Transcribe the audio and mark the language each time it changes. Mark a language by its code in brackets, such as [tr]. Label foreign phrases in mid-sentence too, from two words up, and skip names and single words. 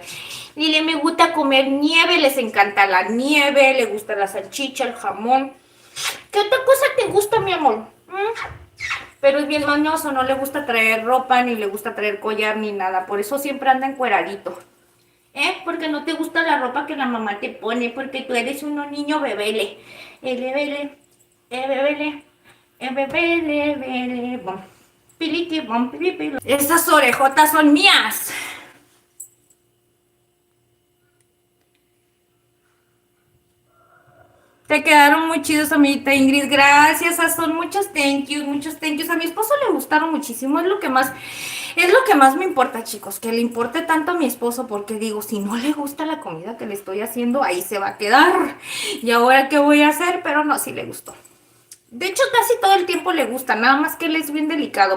[es] Dile, me gusta comer nieve, les encanta la nieve, le gusta la salchicha, el jamón. ¿Qué otra cosa te gusta, mi amor? Pero es bien mañoso, no le gusta traer ropa, ni le gusta traer collar, ni nada. Por eso siempre anda encueradito. Porque no te gusta la ropa que la mamá te pone, porque tú eres un niño bebele. Bebele, bebele, bebele, bebele, bom. Piliqui, bom, pili. Estas orejotas son mías. Te quedaron muy chidos, amiguita Ingrid. Gracias, son muchos [en] thank yous, [es] muchos [en] thank yous. [es] A mi esposo le gustaron muchísimo. Es lo que más me importa, chicos. Que le importe tanto a mi esposo, porque digo, si no le gusta la comida que le estoy haciendo, ahí se va a quedar. ¿Y ahora qué voy a hacer? Pero no, sí le gustó. De hecho, casi todo el tiempo le gusta, nada más que él es bien delicado.